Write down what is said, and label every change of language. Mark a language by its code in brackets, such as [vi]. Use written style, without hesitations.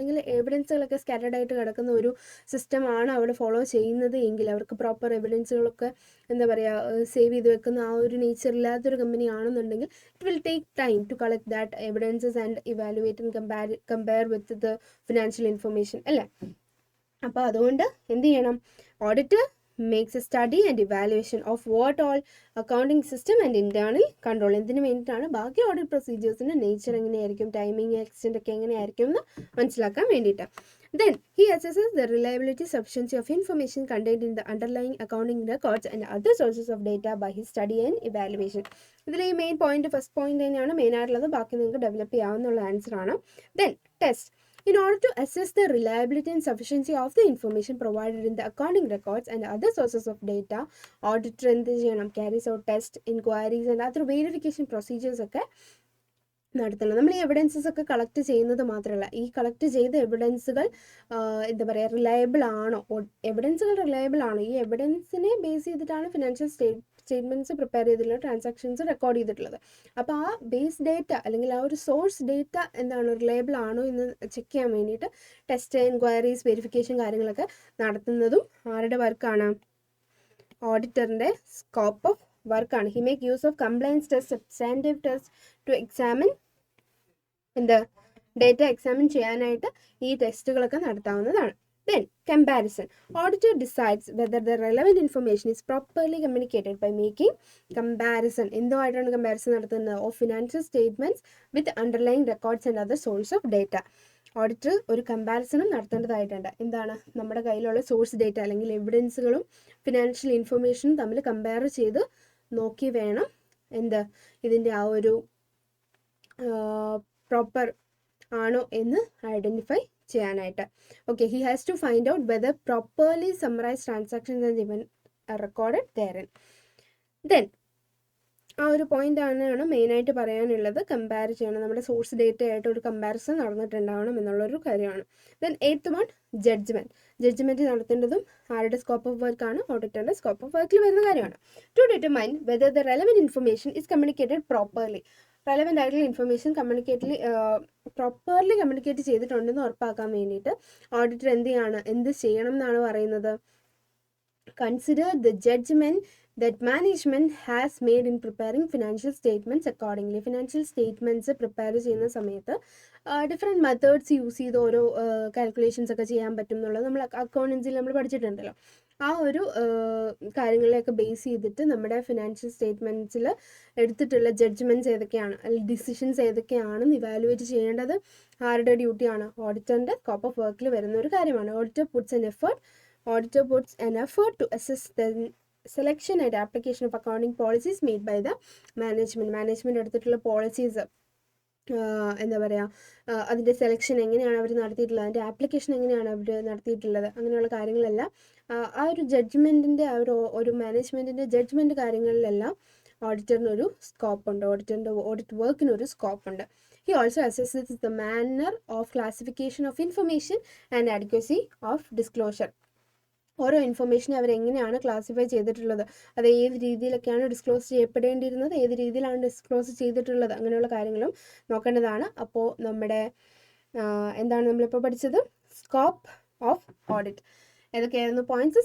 [ml] അല്ലെങ്കിൽ എവിഡൻസുകളൊക്കെ സ്കാറ്റർഡ് ആയിട്ട് കിടക്കുന്ന ഒരു സിസ്റ്റമാണ് അവിടെ ഫോളോ ചെയ്യുന്നത് എങ്കിൽ അവർക്ക് പ്രോപ്പർ എവിഡൻസുകളൊക്കെ എന്താ പറയുക സേവ് ചെയ്ത് വെക്കുന്ന ആ ഒരു നേച്ചർ ഇല്ലാത്തൊരു കമ്പനി ആണെന്നുണ്ടെങ്കിൽ [en] it will take time to collect that evidences and evaluate and compare with the financial information [ml] അല്ലേ. അപ്പോൾ അതുകൊണ്ട് എന്ത് ചെയ്യണം? [en] Auditor makes a study and evaluation of what all accounting system and internal control. [ml] എന്തിനു വേണ്ടിയിട്ടാണ്? ബാക്കി audit പ്രൊസീജിയേഴ്സിൻ്റെ nature എങ്ങനെയായിരിക്കും, timing extent ഒക്കെ എങ്ങനെയായിരിക്കും എന്ന് മനസ്സിലാക്കാൻ വേണ്ടിയിട്ട്. [en] Then he assesses the reliability, sufficiency of information contained in the underlying accounting records and other sources of data by his study and evaluation. [ml] ഇതിൽ ഈ മെയിൻ പോയിന്റ് ഫസ്റ്റ് പോയിന്റ് തന്നെയാണ് main ആയിട്ടുള്ളത്. ബാക്കി നിങ്ങൾക്ക് ഡെവലപ്പ് ചെയ്യാവുന്ന ആൻസർ ആണ്. [en] Then test. In order to assess the reliability and sufficiency of the information provided in the accounting records and other sources of data, auditor [ml] എന്ത് ചെയ്യണം? [en] Carries out test, inquiries and other verification procedures [ml] ഒക്കെ നടത്തണം. നമ്മൾ ഈ evidences ഒക്കെ collect ചെയ്യുന്നത് മാത്രമല്ല, ഈ കളക്ട് ചെയ്ത എവിഡൻസുകൾ എന്താ പറയുക റിലയബിൾ ആണോ, എവിഡൻസുകൾ റിലയബിൾ ആണോ, ഈ എവിഡൻസിനെ ബേസ് ചെയ്തിട്ടാണ് ഫിനാൻഷ്യൽ സ്റ്റേറ്റ്മെൻറ്റ്സ് പ്രിപ്പയർ ചെയ്തിട്ടുള്ള ട്രാൻസാക്ഷൻസ് റെക്കോർഡ് ചെയ്തിട്ടുള്ളത്. അപ്പോൾ ആ ബേസ് ഡേറ്റ അല്ലെങ്കിൽ ആ ഒരു സോഴ്സ് ഡേറ്റ എന്താണ് റിലയബിൾ ആണോ എന്ന് ചെക്ക് ചെയ്യാൻ വേണ്ടിയിട്ട് ടെസ്റ്റ്, എൻക്വയറീസ്, വെരിഫിക്കേഷൻ കാര്യങ്ങളൊക്കെ നടത്തുന്നതും ആരുടെ വർക്കാണ്? [en] ഓഡിറ്ററിൻ്റെ scope of വർക്കാണ്. He make use of compliance test, substantive test to examine data examine [ml] ചെയ്യാനായിട്ട് ഈ ടെസ്റ്റുകളൊക്കെ നടത്താവുന്നതാണ്. [en] Then comparison. Auditor decides whether the relevant information is properly communicated by making comparison. [ml] എന്തുമായിട്ടാണ് comparison നടത്തുന്നത്? [en] Of financial statements with underlying records and other source of data. [ml] Auditor ഒരു കമ്പാരിസണും നടത്തേണ്ടതായിട്ടുണ്ട്. എന്താണ്? നമ്മുടെ കയ്യിലുള്ള source data അല്ലെങ്കിൽ എവിഡൻസുകളും financial ഇൻഫർമേഷനും തമ്മിൽ കമ്പയർ ചെയ്ത് നോക്കി വേണം ഇതിൻ്റെ ആ ഒരു പ്രോപ്പർ ആണോ എന്ന് ഐഡൻറ്റിഫൈ ചെയ്യാനായിട്ട്. [en] Okay, he has to find out whether properly summarise transactions and even recorded therein. [ml] ദെൻ ആ ഒരു പോയിന്റ് ആണ് മെയിനായിട്ട് പറയാനുള്ളത്. കമ്പയർ ചെയ്യണം, നമ്മുടെ സോഴ്സ് ഡേറ്റ ആയിട്ട് ഒരു കമ്പാരിസൺ നടന്നിട്ടുണ്ടാവണം എന്നുള്ളൊരു കാര്യമാണ്. ദെൻ 8th വൺ ജഡ്ജ്മെൻറ്റ് നടത്തേണ്ടതും ആരുടെ സ്കോപ്പ് ഓഫ് വർക്കാണ്? ഓഡിറ്ററിൻ്റെ സ്കോപ്പ് ഓഫ് വർക്കിൽ വരുന്ന കാര്യമാണ്. [en] To determine whether the relevant information is communicated properly. [ml] Relevant ആയിട്ടുള്ള ഇൻഫർമേഷൻ പ്രോപ്പർലി കമ്മ്യൂണിക്കേറ്റ് ചെയ്തിട്ടുണ്ടെന്ന് ഉറപ്പാക്കാൻ വേണ്ടിയിട്ട് ഓഡിറ്റർ എന്ത് ചെയ്യണം എന്നാണ് പറയുന്നത്? [en] Consider the judgement that management has made in preparing financial statements accordingly. [ml] Financial statements prepare ചെയ്യുന്ന സമയത്ത് ഡിഫറെൻറ്റ് മെത്തേഡ്സ് യൂസ് ചെയ്ത് ഓരോ കാൽക്കുലേഷൻസ് ഒക്കെ ചെയ്യാൻ പറ്റും എന്നുള്ളത് നമ്മൾ അക്കൗണ്ടൻസിൽ നമ്മൾ പഠിച്ചിട്ടുണ്ടല്ലോ. ആ ഒരു കാര്യങ്ങളെയൊക്കെ ബേസ് ചെയ്തിട്ട് നമ്മുടെ ഫിനാൻഷ്യൽ സ്റ്റേറ്റ്മെൻറ്റ്സിൽ എടുത്തിട്ടുള്ള ജഡ്ജ്മെൻറ്റ്സ് ഏതൊക്കെയാണ്, അല്ലെങ്കിൽ ഡിസിഷൻസ് ഏതൊക്കെയാണെന്ന് ഇവാലുവേറ്റ് ചെയ്യേണ്ടത് ആരുടെ ഡ്യൂട്ടിയാണ്? ഓഡിറ്ററിൻ്റെ സ്കോപ്പ് ഓഫ് വർക്കിൽ വരുന്ന ഒരു കാര്യമാണ്. [en] Auditor puts an effort to assess the selection and application of accounting policies made by the management [ml] എടുത്തിട്ടുള്ള പോളിസീസ് എന്താ പറയുക, അതിൻ്റെ സെലക്ഷൻ എങ്ങനെയാണ് അവർ നടത്തിയിട്ടുള്ളത്, അതിൻ്റെ ആപ്ലിക്കേഷൻ എങ്ങനെയാണ് അവർ നടത്തിയിട്ടുള്ളത്, അങ്ങനെയുള്ള കാര്യങ്ങളെല്ലാം ആ ഒരു ജഡ്ജ്മെൻറ്റിൻ്റെ ആ ഒരു മാനേജ്മെൻറ്റിൻ്റെ ജഡ്ജ്മെൻറ്റ് കാര്യങ്ങളിലെല്ലാം ഓഡിറ്ററിനൊരു സ്കോപ്പുണ്ട്, ഓഡിറ്ററിൻ്റെ audit വർക്കിനൊരു സ്കോപ്പുണ്ട്. [en] He also assesses the manner of classification of information and adequacy of disclosure. [ml] ഓരോ ഇൻഫർമേഷനെ അവരെങ്ങനെയാണ് ക്ലാസിഫൈ ചെയ്തിട്ടുള്ളത്, അത് ഏത് രീതിയിലൊക്കെയാണ് ഡിസ്ക്ലോസ് ചെയ്യപ്പെടേണ്ടിയിരുന്നത്, ഏത് രീതിയിലാണ് ഡിസ്ക്ലോസ് ചെയ്തിട്ടുള്ളത്, അങ്ങനെയുള്ള കാര്യങ്ങളും നോക്കേണ്ടതാണ്. അപ്പോൾ നമ്മുടെ എന്താണ് നമ്മളിപ്പോൾ പഠിച്ചത്? Scope of audit ഏതൊക്കെയായിരുന്നു points?